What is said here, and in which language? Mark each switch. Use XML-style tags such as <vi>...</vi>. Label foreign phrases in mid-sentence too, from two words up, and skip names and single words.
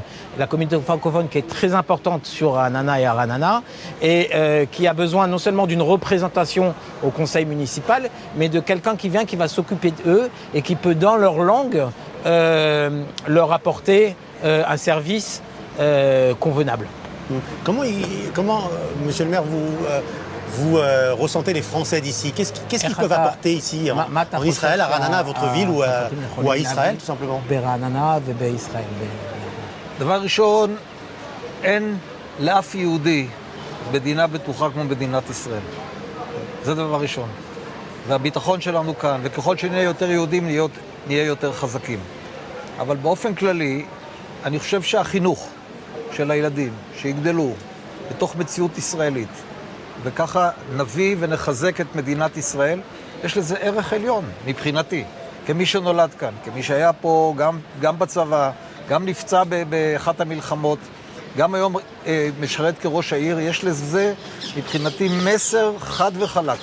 <fr>La communauté francophone qui est très importante sur Ranana et à Ranana et qui a besoin non seulement d'une représentation au conseil municipal, mais de quelqu'un qui va s'occuper d'eux et qui peut, dans leur langue, leur apporter un service convenable. Comment monsieur le maire, vous ressentez les Français d'ici? Qu'est-ce qu'ils peuvent apporter ici en Israël, à Ranana, à votre ville ou à Israël tout simplement?</fr> <he>ברעננה ובישראל. דבר ראשון, אין לאף יהודי מדינה בטוחה כמו מדינת ישראל. זה דבר ראשון. והביטחון שלנו כאן, וככל שנהיה יותר יהודים נהיה יותר חזקים. אבל באופן כללי, אני חושב שהחינוך של הילדים שיגדלו בתוך מציאות ישראלית, וככה נביא ונחזק את מדינת ישראל, יש לזה ערך עליון מבחינתי, כמי שנולד כאן, כמי שהיה פה גם בצבא, גם נפצע באחת המלחמות, גם היום משרת כראש העיר, יש לזה מבחינתי מסר חד וחלק.</he>